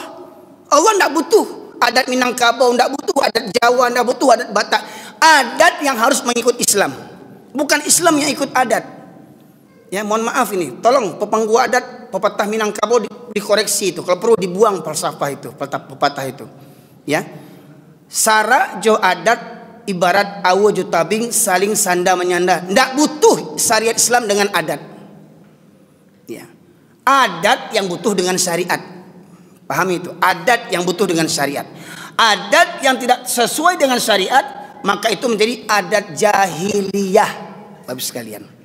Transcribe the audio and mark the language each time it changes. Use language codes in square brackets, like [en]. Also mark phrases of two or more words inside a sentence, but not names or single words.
[id] Allah tidak butuh adat Minangkabau, tidak butuh adat Jawa, tidak butuh adat Batak. Adat yang harus mengikut Islam, bukan Islam yang ikut adat. Ya, mohon maaf ini, tolong pepanggu adat pepatah Minangkabau dikoreksi itu, kalau perlu dibuang falsafah itu, pepatah itu. Ya, [min] sara jo adat ibarat awo jo tabing saling sanda menyanda. [id] Tidak butuh syariat Islam dengan adat. Ya, adat yang butuh dengan syariat. Pahami itu, adat yang butuh dengan syariat. Adat yang tidak sesuai dengan syariat, maka itu menjadi adat jahiliyah, Bapak sekalian.